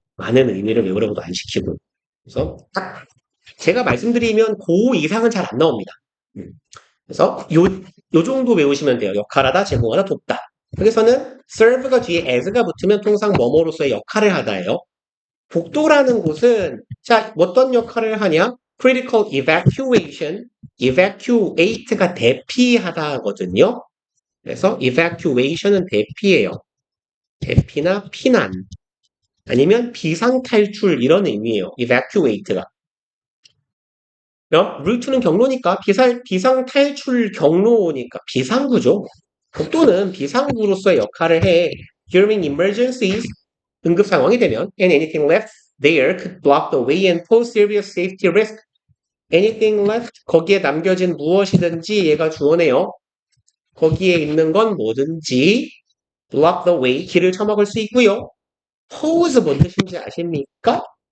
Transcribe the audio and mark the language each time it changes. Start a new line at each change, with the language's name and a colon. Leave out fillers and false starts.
Korean: 많은 의미를 외우라고도 안 시키고. 그래서 딱 제가 말씀드리면 고 이상은 잘 안 나옵니다. 그래서 요 정도 외우시면 돼요. 역할하다, 제공하다, 돕다. 여기서는 serve가 뒤에 as가 붙으면 통상 뭐뭐로서의 역할을 하다예요. 복도라는 곳은 자 어떤 역할을 하냐? critical evacuation, evacuate가 대피하다거든요. 그래서 evacuation은 대피예요. 대피나 피난 아니면 비상탈출 이런 의미예요. evacuate가. 그럼 루트는 경로니까 비상탈출 경로니까 비상구죠. 복도는 비상구로서의 역할을 해.
English: During emergencies
Korean: 응급 상황이 되면
English: and anything left there could block the way and pose serious safety risk.
Korean: anything left 거기에 남겨진 무엇이든지 얘가 주어네요. 거기에 있는 건 뭐든지 block the way 길을 쳐막을 수 있고요. pose 뭔 뜻인지 아십니까?